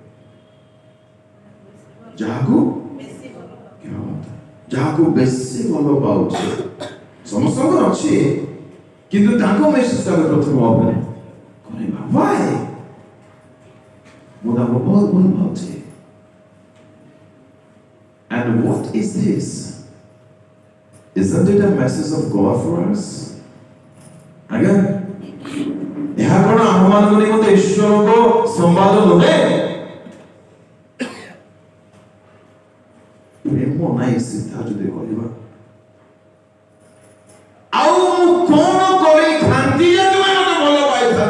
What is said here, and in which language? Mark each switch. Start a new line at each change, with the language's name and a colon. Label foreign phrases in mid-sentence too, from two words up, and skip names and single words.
Odia: ଯାହାକୁ ବେଶୀ ଭଲ ପାଉଛି। ସମସ୍ତଙ୍କର ଅଛି, କିନ୍ତୁ ତାଙ୍କ ମେସେଜଟା ଆମେ ପ୍ରଥମେ ଓପେନ୍ କରିବା। Why? ମୁଁ ତାଙ୍କୁ ବହୁତ ଭଲ ପାଉଛି।
English: And what is this? Isn't it a message of God for us?
Odia: ଆଜ୍ଞା, ଏହା କ'ଣ ଆମମାନଙ୍କ ନିମନ୍ତେ ଈଶ୍ୱରଙ୍କ ସମ୍ବାଦ ନୁହେଁ? ପ୍ରେମ ନାହିଁ ସିଧା ଯଦି କହିବା, ଆଉ ମୁଁ କ'ଣ କରିଥାନ୍ତି ଯେ ତୁମେ ମୋତେ ଭଲ ପାଇଥାନ୍ତ?